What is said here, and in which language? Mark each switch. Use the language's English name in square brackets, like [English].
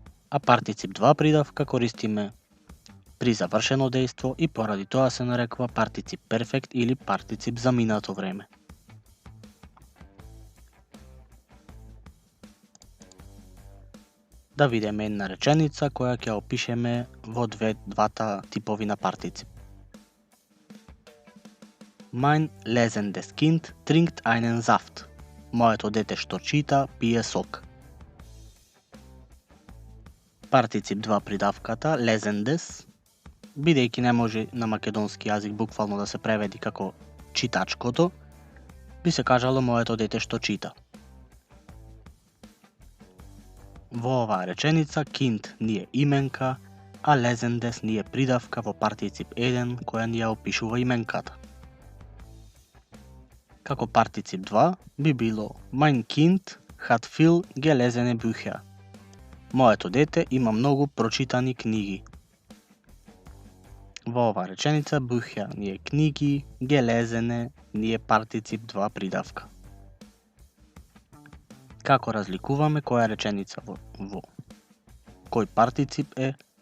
[Macedonian] А партицип 2 придавка користиме при завршено дејство и поради тоа се нарекува партицип перфект или партицип за минато време. Да видиме една реченица која ќе опишеме во двата типови на партицип. [German] Mein lesendes Kind trinkt einen Saft. [Macedonian] Моето дете што чита пие сок. Партицип 2 придавката lesendes, бидејќи не може на македонски јазик буквално да се преведи како читачкото, би се кажало моето дете што чита. Во оваа реченица kind ни е именка, а lesendes ни е придавка во партицип 1 која ни ја опишува именката. Како партицип 2 би било [German] Mein Kind hat viel gelesene Bücher. [Macedonian] Моето дете има многу прочитани книги. Во оваа реченица Bücher ни е книги, gelesene ни е партицип 2 придавка. Како разликуваме која реченица во кој партицип е?